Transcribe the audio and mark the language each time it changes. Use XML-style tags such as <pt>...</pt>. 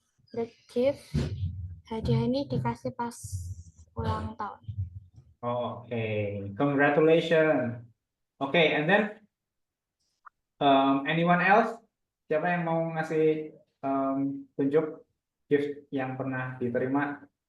<id>The gift hadiah ini dikasih pas ulang tahun.</id> <en>Oh, okay. Congratulations. Okay, and then anyone else?</en> <id>Siapa yang mau ngasih tunjuk gift yang pernah diterima?</id>